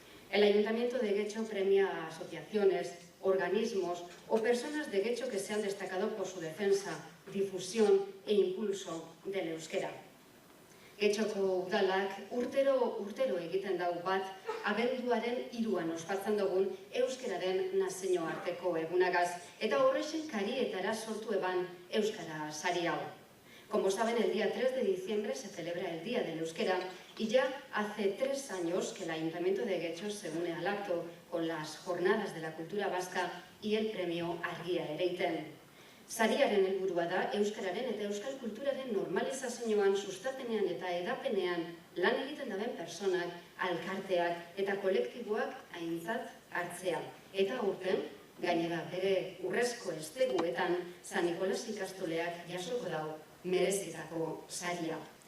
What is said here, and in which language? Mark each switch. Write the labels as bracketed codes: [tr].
[es] El Ayuntamiento de Getxo premia a asociaciones, organismos o personas de Getxo que se han destacado por su defensa, difusión e impulso del euskera. [eu] Getxoko udalak urtero egiten dau bat, abenduaren 3 ospatzen dugun euskeraren nazioarteko egunagaz, eta horrexen karietara sortu eban euskara sari hau. [es] Como saben, el día 3 de diciembre se celebra el Día del Euskera y ya hace 3 años que el Ayuntamiento de Getxo se une al acto con las Jornadas de la Cultura Vasca y el premio Argia Ereiten. [eu] Sariaren helburua da euskararen eta euskal kulturaren normalizazioan, sustapenean eta edapenean lan egiten daben personak, alkarteak eta kolektiboak aintzat hartzea. Eta aurten, gainera bere urrezko esteguetan, San Nikolas ikastoleak jasoko dau merezitako saria.